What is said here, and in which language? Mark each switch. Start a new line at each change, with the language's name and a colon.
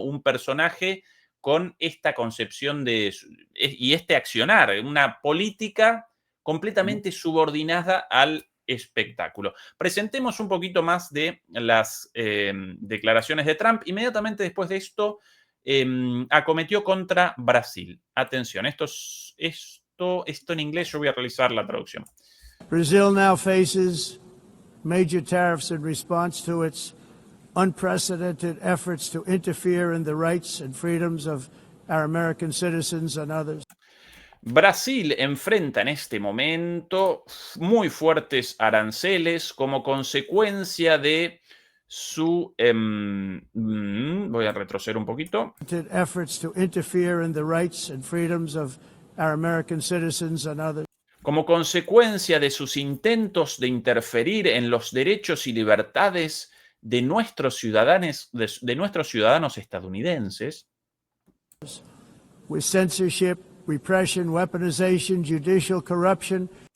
Spanish: Un personaje con esta concepción y este accionar, una política completamente subordinada al espectáculo. Presentemos un poquito más de las declaraciones de Trump. Inmediatamente después de esto, acometió contra Brasil. Atención, esto en inglés, yo voy a realizar la traducción.
English: Brazil now faces major tariffs in response to its unprecedented efforts to interfere in the rights and freedoms of our American citizens and others.
Spanish: Brasil enfrenta en este momento muy fuertes aranceles como consecuencia de su... voy a retroceder un poquito.
English: Efforts to interfere in the rights and freedoms of our American citizens and others.
Spanish: Como consecuencia de sus intentos de interferir en los derechos y libertades de nuestros ciudadanos estadounidenses.
English: With censorship, repression, weaponization, judicial corruption.